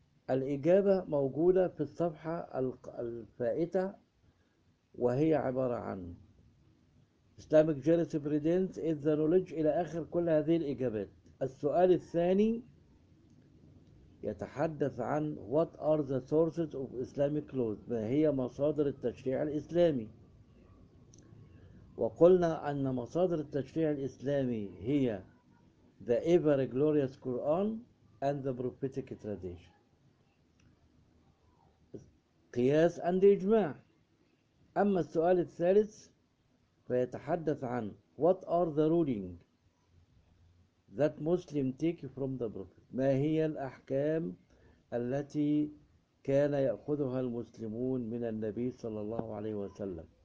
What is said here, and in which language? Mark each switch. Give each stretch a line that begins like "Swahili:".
Arabic: الإجابة موجودة في الصفحة الفائتة، وهي عبارة عن
English: Islamic jurisprudence is the knowledge
Arabic: إلى آخر كل هذه الإجابات. السؤال الثاني يتحدث عن
English: what are the sources of Islamic laws،
Arabic: ما هي مصادر التشريع الإسلامي. وقلنا أن مصادر التشريع الإسلامي هي
English: the ever glorious Quran and the prophetic tradition، قياس and إجماع.
Arabic: أما السؤال الثالث فيتحدث عن
English: what are the ruling that Muslim take from the prophet،
Arabic: ما هي الأحكام التي كان يأخذها المسلمون من النبي صلى الله عليه وسلم.